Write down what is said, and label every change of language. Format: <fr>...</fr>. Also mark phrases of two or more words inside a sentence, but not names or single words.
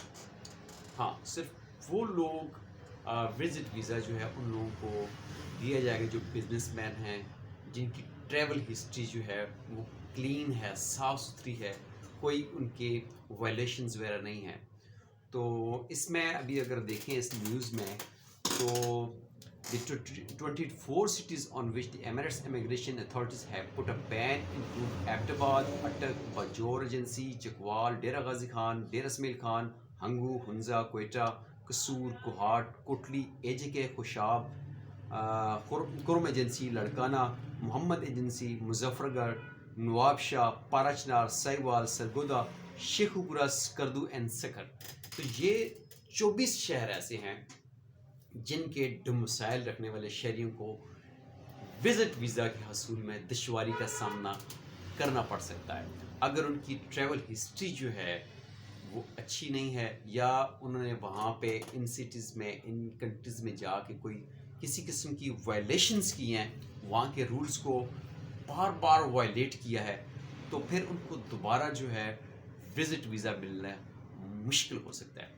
<ur>ہاں، صرف وہ لوگ</ur> <en>visit visa</en> <ur>جو ہے ان لوگوں کو دیا جائے گا جو بزنس مین ہیں، جن کی</ur> <en>travel history</en> <ur>جو ہے وہ کلین ہے، صاف ستھری ہے، کوئی ان کے وائلیشنز وغیرہ نہیں ہے. تو اس میں ابھی اگر دیکھیں اس نیوز میں تو</ur> <en>the 24 cities on which the Emirates immigration authorities have put a ban include Abbottabad, Attak, Bajour Agency, Chakwal, Dera Ghazi Khan, Dera Ismail Khan, Hangu, Hunza, Quetta, Kasoor, Kohat, Kotli, AJK, Khushab, Kurum Agency, Ladkana, Muhammad Agency, Muzaffargarh, Nawab Shah, Parachnar, Saiwal, Sargoda, Sheikhupura, Skardu and Sakhar।</en> <ur>تو یہ 24 شہر ایسے ہیں جن کے ڈومیسائل رکھنے والے شہریوں کو</ur> <en>visit visa</en> <ur>کے حصول میں دشواری کا سامنا کرنا پڑ سکتا ہے اگر ان کی</ur> <en>travel history</en> <ur>جو ہے وہ اچھی نہیں ہے، یا انہوں نے وہاں پہ ان سٹیز میں، ان کنٹریز میں جا کے کوئی کسی قسم کی وائلیشنز کی ہیں، وہاں کے رولز کو بار بار وائلیٹ کیا ہے، تو پھر ان کو دوبارہ جو ہے</ur> <en>visit visa</en> <ur>ملنا مشکل ہو سکتا ہے.</ur>